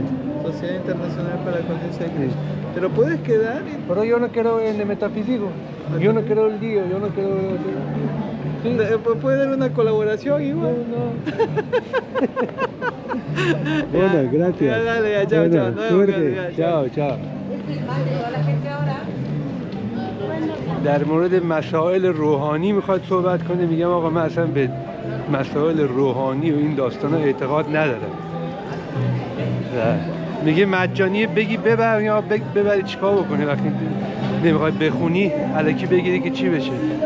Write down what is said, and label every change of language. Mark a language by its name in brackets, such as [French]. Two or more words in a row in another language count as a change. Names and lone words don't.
[Spanish] Sociedad Internacional para la Conciencia de Cristo. ¿Te lo puedes quedar? Pero yo no quiero en el metafísico. Yo no quiero el lío, yo no quiero... Sí. ¿Puede dar una colaboración igual? No. Bueno, gracias. Ya, dale, ya, chao, bueno, chao. Suerte. Chao. Chao. [Persian] در مورد مسائل روحانی میخواد صحبت کنه. میگم آقا من اصلا به مسائل روحانی و این داستانا اعتقاد ندارم. میگه مجانی بگی ببر یا ببری چیکار بکنی وقتی نمیخوای بخونی الکی بگیری که چی بشه.